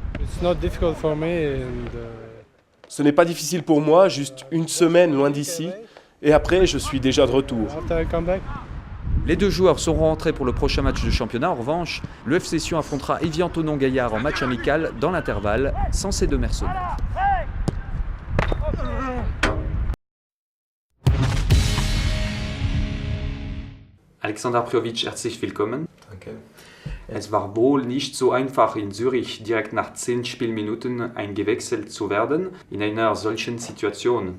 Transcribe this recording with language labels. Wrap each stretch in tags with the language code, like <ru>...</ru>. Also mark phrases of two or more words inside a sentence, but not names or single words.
<fr>Ce n'est pas difficile pour moi, juste une semaine loin d'ici. Et après, je suis déjà de retour. Les deux joueurs seront rentrés pour le prochain match de championnat. En revanche, le FC Sion affrontera Évian-Thonon-Gaillard en match amical dans l'intervalle, sans ces deux mercenaires.</fr> <de>Alexander Priovic, herzlich willkommen. Danke. Es war wohl nicht so einfach in Zürich direkt nach 10 Spielminuten eingewechselt zu werden in einer solchen Situation.</de>